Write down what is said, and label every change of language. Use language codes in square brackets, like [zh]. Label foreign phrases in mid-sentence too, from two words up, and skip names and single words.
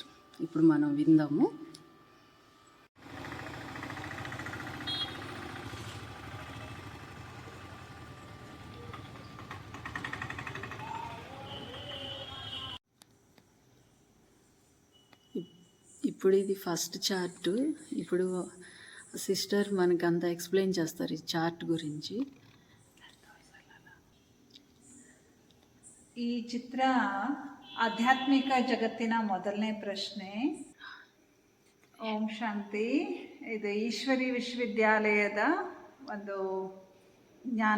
[te] ఇప్పుడు మనం విందాము. ఇప్పుడు ఇది ఫస్ట్ చార్ట్. ఇప్పుడు సిస్టర్ మనకు అంతా ఎక్స్ప్లెయిన్ చేస్తారు ఈ చార్ట్ గురించి. [kn] ಈ ಚಿತ್ರ ಆಧ್ಯಾತ್ಮಿಕ ಜಗತ್ತಿನ ಮೊದಲನೇ ಪ್ರಶ್ನೆ. ಓಂ ಶಾಂತಿ. ಇದು ಈಶ್ವರಿ ವಿಶ್ವವಿದ್ಯಾಲಯದ ಒಂದು ಜ್ಞಾನ.